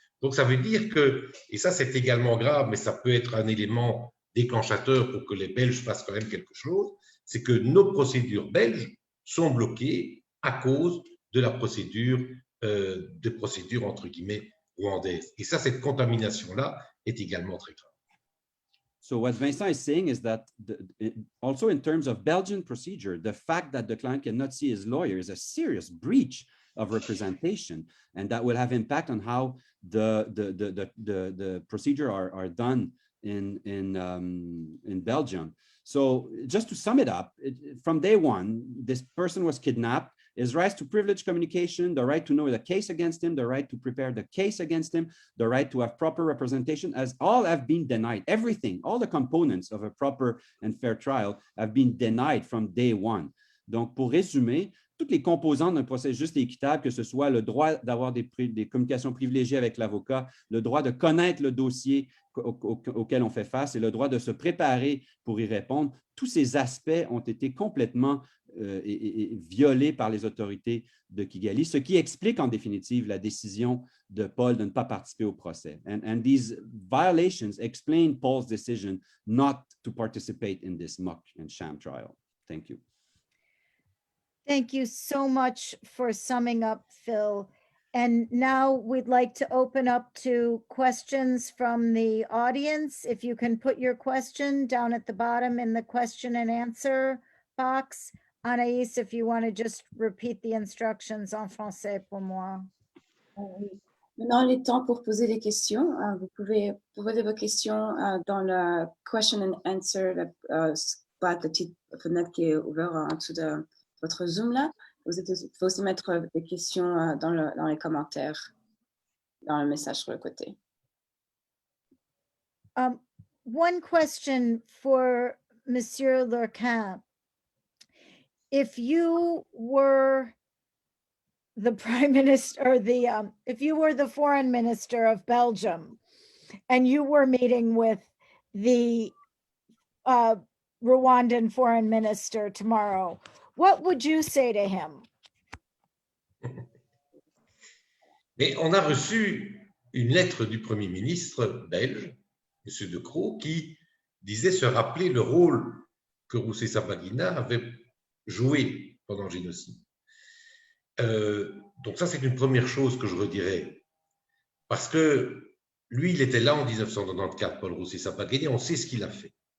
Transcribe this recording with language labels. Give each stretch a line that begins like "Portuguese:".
French: Donc ça veut dire que, et ça c'est également grave, mais ça peut être un élément déclenchateur pour que les Belges fassent quand même quelque chose, c'est que nos procédures belges sont bloquées à cause de la procédure, des procédures entre guillemets rwandaise. Et ça, cette contamination-là est également très grave.
English: So what Vincent is saying is that also in terms of Belgian procedure, the fact that the client cannot see his lawyer is a serious breach of representation, and that will have impact on how the procedure are done in Belgium. So just to sum it up, from day one, this person was kidnapped. His rights to privileged communication, the right to know the case against him, the right to prepare the case against him, the right to have proper representation, as all have been denied. Everything, all the components of a proper and fair trial have been denied from day one. Donc, pour résumer, toutes les composantes d'un procès juste et équitable, que ce soit le droit d'avoir des communications privilégiées avec l'avocat, le droit de connaître le dossier auquel on fait face et le droit de se préparer pour y répondre, tous ces aspects ont été complètement violés par les autorités de Kigali, ce qui explique en définitive la décision de Paul de ne pas participer au procès. And these violations explain Paul's decision not to participate in this mock and sham trial. Thank you. Thank you so much for summing up, Phil. And now we'd like to open up to questions from the audience. If you can put your question down at the bottom in the question and answer box. Anaïs, if you want to just repeat the instructions
French: en français pour moi. Maintenant, il est temps pour poser des questions. Vous pouvez poser vos questions dans le
English: question and answer,
French: la petite fenêtre qui est ouverte en dessous de votre Zoom là. Vous pouvez aussi mettre des questions dans les commentaires, dans le message sur le côté.
English: One question for Monsieur Lurquin. If you were the prime minister or if you were the foreign minister of Belgium and you were meeting with the Rwandan foreign minister tomorrow, what would you say to him?
French: Mais on a reçu une lettre du Premier ministre belge, M. De Croo, qui disait se rappeler le rôle que Rusesabagina avait joué pendant le génocide. Donc ça, c'est une première chose que je redirais. Parce que lui, il était là en 1994, Paul Rusesabagina, on sait ce qu'il a fait.